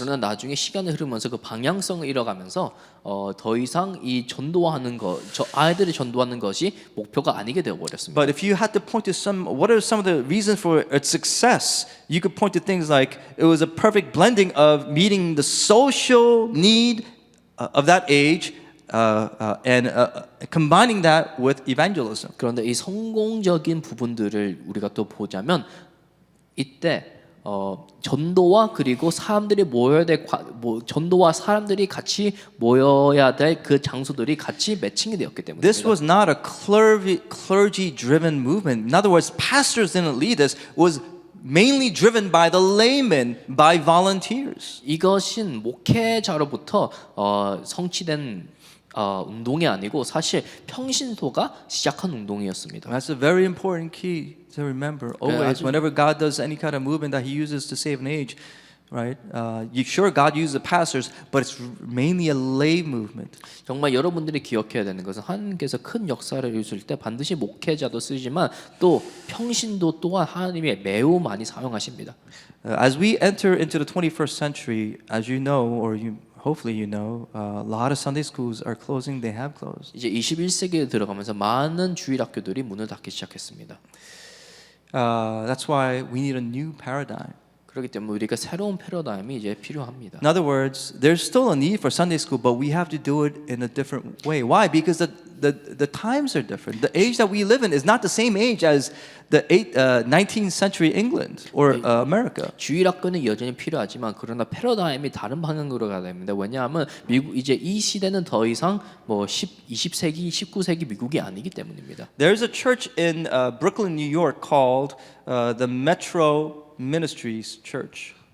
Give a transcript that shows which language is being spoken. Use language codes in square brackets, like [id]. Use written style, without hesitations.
[ko] 그러나 나중에 시간이 흐르면서 그 방향성을 잃어가면서 더 이상 이 아이들을 전도하는 것이 목표가 아니게 되어 버렸습니다. [en] But if you had to point to what are some of the reasons for its success? You could point to things like it was a perfect blending of meeting the social need of that age. And combining that with evangelism. [ko] 그런데 이 성공적인 부분들을 우리가 또 보자면 이때 전도와 그리고 사람들이 전도와 사람들이 같이 모여야 될 그 장소들이 같이 매칭이 되었기 때문입니다. [en] This was not a clergy-driven movement. In other words, pastors didn't lead this. It was mainly driven by the laymen, by volunteers. [ko] 이것은 목회자로부터 성취된 운동이 아니고 사실 평신도가 시작한 운동이었습니다. [en] That's a very important key to remember. Always, whenever God does any kind of movement that He uses to save an age, right? Sure, God uses the pastors, but it's mainly a lay movement. [ko] 정말 여러분들이 기억해야 되는 것은 하나님께서 큰 역사를 이루실 때 반드시 목회자도 쓰지만 또 평신도 또한 하나님이 매우 많이 사용하십니다. [en] As we enter into the 21st century, as you know, or hopefully you know, a lot of Sunday schools are closing. They have closed. [ko] 이제 21세기에 들어가면서 많은 주일학교들이 문을 닫기 시작했습니다. [en] That's why we need a new paradigm. [ko] 그렇기 때문에 우리가 새로운 패러다임이 이제 필요합니다. [en] In other words, there's still a need for Sunday school, but we have to do it in a different way. Why? Because the times are different. The age that we live in is not the same age as the 19th century England or America. [ko] 주일학교는 여전히 필요하지만 그러나 패러다임이 다른 방향으로 가야 됩니다. 왜냐하면 미국 이제 이 시대는 더 이상 뭐 20세기, 19세기 미국이 아니기 때문입니다. [en] There's a church in Brooklyn, New York called the Metro Ministries Church.